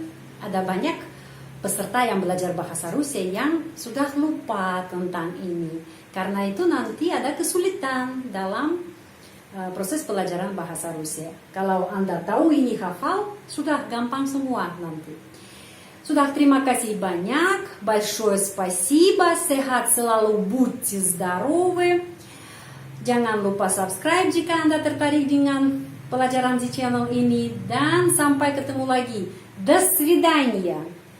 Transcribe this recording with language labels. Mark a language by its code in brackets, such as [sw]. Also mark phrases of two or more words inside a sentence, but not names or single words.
[id] Ada banyak peserta yang belajar bahasa Rusia yang sudah lupa tentang ini. Karena itu nanti ada kesulitan dalam proses pelajaran bahasa Rusia. Kalau Anda tahu ini hafal, sudah gampang semua nanti. Sudah, terima kasih banyak. [ru] Большое спасибо. [id] Sehat selalu, [ru] будьте здоровы. [id] Jangan lupa subscribe jika Anda tertarik dengan pelajaran di channel ini. Dan sampai ketemu lagi. [ru] До свидания.